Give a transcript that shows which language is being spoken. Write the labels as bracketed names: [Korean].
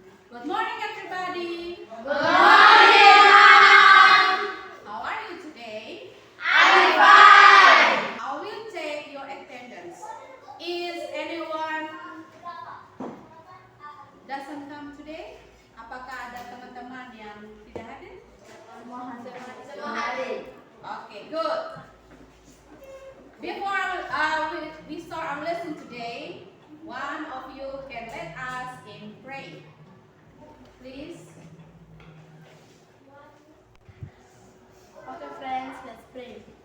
[English] Good morning, everybody. Good morning, Ma'am. How are you today? I'm fine. I will take your attendance. Is anyone doesn't come today? [Indonesian] Apakah ada teman-teman yang tidak hadir? Semua hari. [English] Okay, good. Before we start our lesson today, one of you can let us in pray. Please. Okay friends, let's pray.